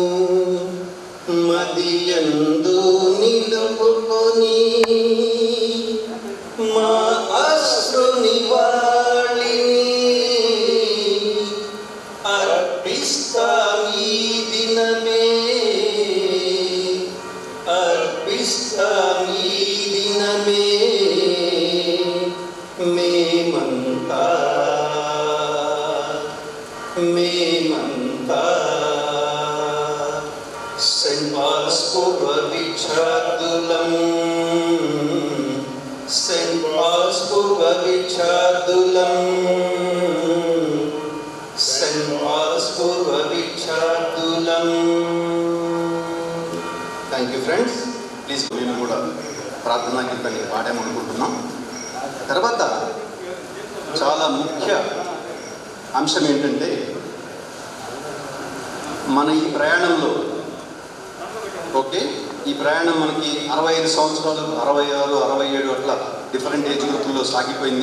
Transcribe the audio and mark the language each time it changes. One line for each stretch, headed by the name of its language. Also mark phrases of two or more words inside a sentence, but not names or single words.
Telugu: మదియందు నిలుపుకొని మా అశ్రుని వాళిని అర్పిస్తాం ఈ దినమే, అర్పిస్తాం ఈ దినమే. మేమంతా Saint Paul's Purva Vichadulam, Saint Paul's Purva Vichadulam, Saint Paul's Purva Vichadulam.
English: Thank you friends.
Telugu: Please మేము కూడా ప్రార్థనా గీతాన్ని పాడామనుకుంటున్నాం. తర్వాత చాలా ముఖ్య అంశం ఏంటంటే, మన ఈ ప్రయాణంలో ఈ ప్రయాణం మనకి 65 సంవత్సరాలు, 66, 67 అట్లా
English: different age groups
Telugu: సాగిపోయింది.